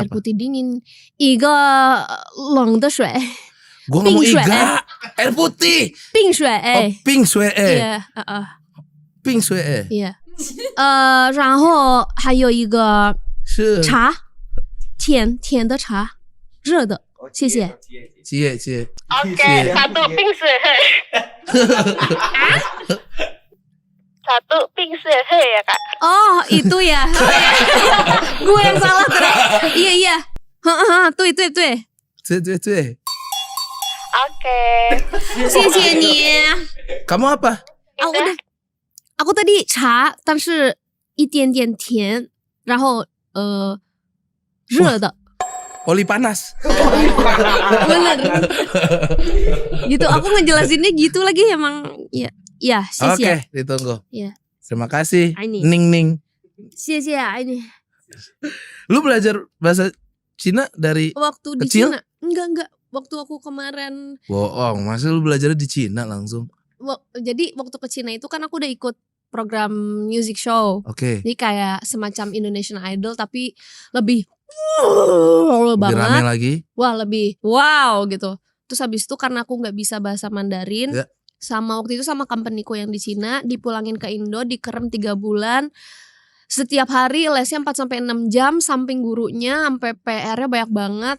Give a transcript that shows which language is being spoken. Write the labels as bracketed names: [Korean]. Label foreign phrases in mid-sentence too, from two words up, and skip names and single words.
[Indonesian] air apa? putih dingin. [Chinese] 一个冷的水， [Indonesian] Gua ngomong [Chinese] 冰水。 [Indonesian] iga. Air putih. [Chinese] 冰水。 [English] Oh, pink sue. [Indonesian] Iya, [English] Pink sue. [Chinese] iya. 然后还有一个是茶，甜的茶，热的，谢谢。 [Indonesian] Cie. Oke, satu [English] pink sweater. [Indonesian] Satu [English] pink sweater [Indonesian] ya kak. Oh, itu ya. Gue yang salah tadi. Iya. Tuh. [Chinese] 对。 [Indonesian] Oke. [Chinese] 谢谢你。 [Indonesian] Kamu apa? udah. Aku tadi [Chinese] 茶，但是一点点甜，然后热的。 [Indonesian] Oli panas. Bener. Gitu, aku ngejelasinnya gitu lagi emang. Ya, Oke, ditunggu. Iya. Terima kasih. Ini. Ning. [Chinese] 谢谢 ini. [Indonesian] Lu belajar bahasa Cina dari Waktu di kecil? Cina. Enggak. Waktu aku kemarin. bohong. Masa lu belajarnya di Cina langsung? Jadi waktu ke Cina itu kan aku udah ikut program [English] music show. [Indonesian] Oke. Jadi kayak semacam Indonesian Idol tapi lebih Lebih banget. rame lagi. Wah, lebih wow gitu. Terus habis itu karena aku nggak bisa bahasa Mandarin, Ya. sama waktu itu sama companyku yang di Cina dipulangin ke Indo, dikerem 3 bulan. Setiap hari lesnya 4-6 jam, samping gurunya sampai PR-nya banyak banget.